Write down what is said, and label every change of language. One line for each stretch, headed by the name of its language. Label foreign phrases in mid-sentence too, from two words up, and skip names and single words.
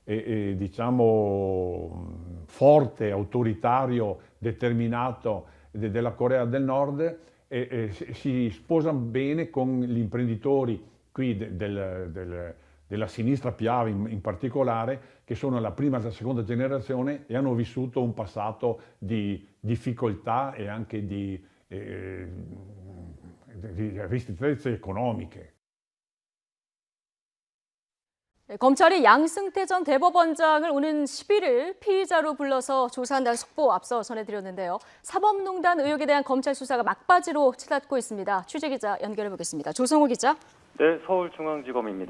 Italian: diciamo forte, autoritario, determinato della Corea del Nord si sposa bene con gli imprenditori qui della sinistra Piave in particolare, che sono la prima e la seconda generazione e hanno vissuto un passato di difficoltà e anche di ristrettezze economiche.
Korean: 검찰이 양승태 전 대법원장을 오는 11일 피의자로 불러서 조사한다는 속보 앞서 전해드렸는데요. 사법농단 의혹에 대한 검찰 수사가 막바지로 치닫고 있습니다. 취재기자 연결해 보겠습니다. 조성호 기자. 네, 서울중앙지검입니다.